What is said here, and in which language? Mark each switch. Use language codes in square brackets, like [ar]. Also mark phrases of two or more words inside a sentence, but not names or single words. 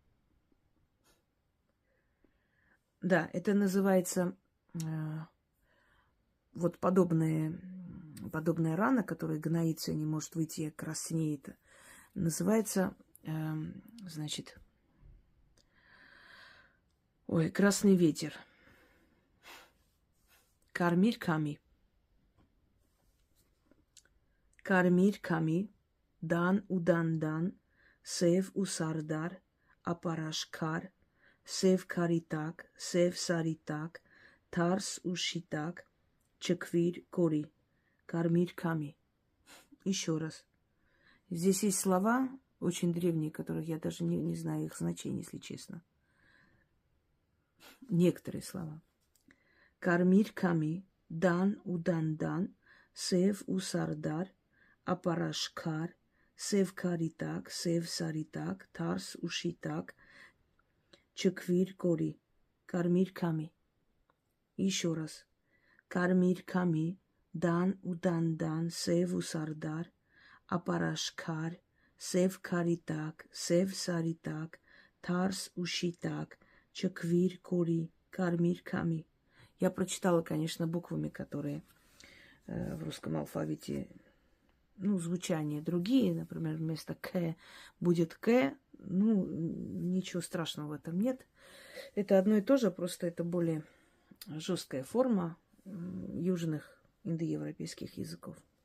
[ru] Да, это называется вот подобная рана, которая гноится и не может выйти, краснеет. Называется, значит, красный ветер. [hy] Կարմիր քամի. Կարմիր քամի. Դան ուդանդան. Սև ուսարդար. Ապարաշկար. Սև կարիտակ. Սև սարիտակ. Թարս ուշիտակ. Չեքվիր կորի. Կարմիր քամի. [ru] Еще раз. Здесь есть слова очень древние, которых я даже не знаю их значения, если честно. Некоторые слова. [hy] Կարմիր քամի, դան ուդանդան, սև ուսարդար, ապարաշկար, սև կարիտակ, սև սարիտակ, թարս ուշիտակ, չեքվիր կորի. Կարմիր քամի. [ru] Еще раз. [hy] Կարմիր քամի, դան ուդանդան, սև ուսարդար, ապարաշկար, սև կարիտակ, սև սարիտակ, թարս ուշիտակ, չեքվիր կորի, կարմիր քամի. [ru] Я прочитала, конечно, буквами, которые в русском алфавите, ну, звучания другие. Например, вместо «к» будет «к». Ну, ничего страшного в этом нет. Это одно и то же, просто это более жесткая форма южных индоевропейских языков.